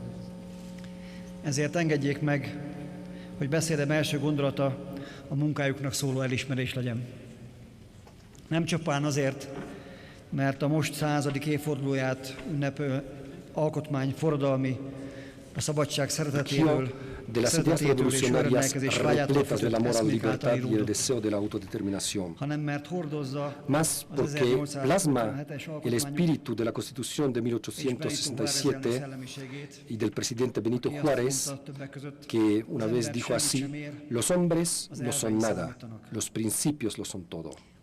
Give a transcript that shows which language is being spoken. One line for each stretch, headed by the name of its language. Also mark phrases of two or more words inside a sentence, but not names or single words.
Hungarian: Ezért engedjék meg, hogy beszédem első gondolata a munkájuknak szóló elismerés legyen. Nem csupán azért, mert a most 100. évfordulóját ünnepő alkotmány forradalmi, a szabadság szeretetéről
Spanish: de las ideas revolucionarias repletas de la moral libertad y el deseo de la autodeterminación, más porque plasma el espíritu de la Constitución de 1867 y del presidente Benito Juárez, que una vez dijo así: los hombres no son nada, los principios lo son todo.